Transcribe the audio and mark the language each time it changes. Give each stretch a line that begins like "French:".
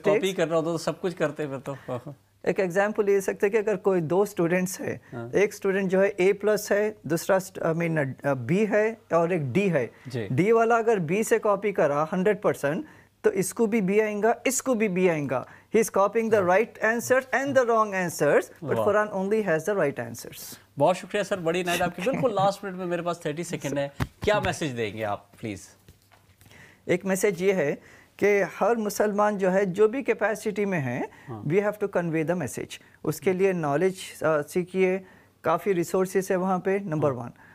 Urdu: اگر کاپی کر رہا ہوتا تو سب کچھ کرتے پھر تو. ایک ایگزامپل یہ سکتے کہ اگر کوئی 2 اسٹوڈنٹس ہے، ایک اسٹوڈنٹ جو ہے A+ ہے، دوسرا B ہے اور ایک D ہے. D والا اگر B سے کاپی کرا 100% تو اس کو بھی B آئیں گا، اس کو بھی B آئیں گا.
English: He is copying the right answers and the wrong answers, but Quran only has the right answers.
Urdu: بہت شکریہ سر، بڑی نائٹ آپ کی. بالکل لاسٹ منٹ میں میرے پاس 30 سیکنڈ ہے، کیا میسج دیں گے آپ پلیز؟ ایک میسج یہ ہے کہ ہر مسلمان جو ہے جو بھی کیپیسٹی میں ہے،
English: We have to convey the message.
Urdu: اس کے لیے نالج سیکھیے، کافی ریسورسز ہے وہاں پہ، نمبر 1.